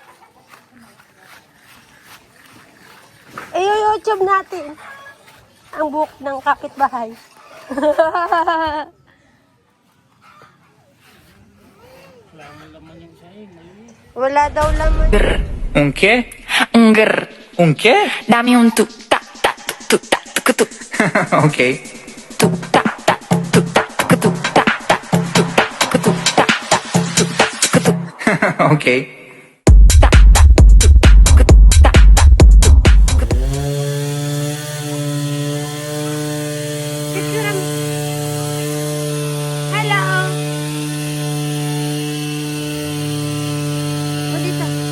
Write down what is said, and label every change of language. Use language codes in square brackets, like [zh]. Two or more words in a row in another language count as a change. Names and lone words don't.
[tl] I-YouTube natin ang book ng kapitbahay. Wala daw laman. [es] Un qué? Un qué? Dame un tuk tak tak tuk tak tuk tuk [tl] Ok. tuk tak tak tuk tak tuk tuk tak tak tuk tak tuk tuk tak tak tuk tak tuk tuk Ok. tak tak tuk tuk tak tak tuk. Picture mo. Hello. O dito.